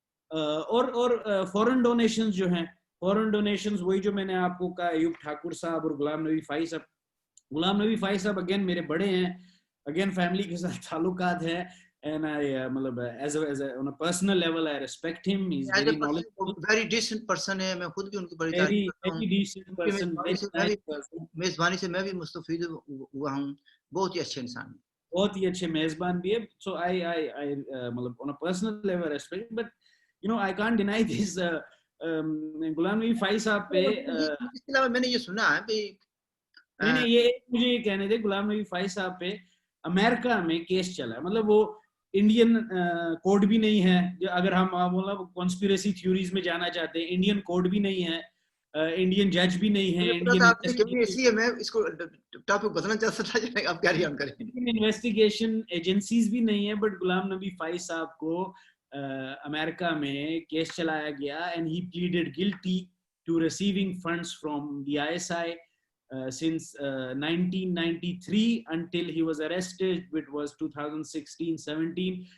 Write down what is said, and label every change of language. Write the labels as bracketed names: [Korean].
[Urdu] اور فورن ڈونیشنز جو ہیں, فورن ڈونیشنز وہی جو میں نے آپ کو کہا ایوب ٹھاکر صاحب اور غلام نبی فائی صاحب. غلام نبی فائی صاحب اگین میرے بڑے ہیں, اگین فیملی کے ساتھ تعلقات ہیں, [English] and I [Urdu] مطلب [English] as on a personal level I respect him. He's very knowledgeable, very decent person [Urdu] ہے. میں خود بھی ان کی بڑی تعریف کرتا ہوں. [English] very decent person, very nice person. [Urdu] میزبانی سے میں بھی مستفید ہوا ہوں. بہت ہی اچھے انسان ہیں, بہت ہی اچھے میزبان بھی ہے. [English] So I مطلب on a personal level respect, but you know I can't deny this. [Urdu] Ghulam نبی فائی صاحب پہ اس کے علاوہ میں نے یہ سنا ہے کہ نہیں یہ مجھے یہ کہنے تھے, غلام نبی فائی صاحب پہ امریکہ میں کیس چلا ہے. مطلب وہ انڈین کوڈ بھی نہیں ہے, اگر ہم مطلب کانسپیریسی تھیوریز میں جانا چاہتے ہیں, انڈین کوڈ بھی نہیں ہے, انڈین جج بھی نہیں ہے, میں اس کو ٹاپک بدلنا چاہتا تھا, آپ کیری آن کریں. انویسٹیگیشن ایجنسیز بھی نہیں ہے, بٹ غلام نبی فائی صاحب کو امریکہ میں کیس چلایا گیا [English] and he pleaded guilty to receiving funds from the ISI since 1993 until he was arrested, which was 2016-17.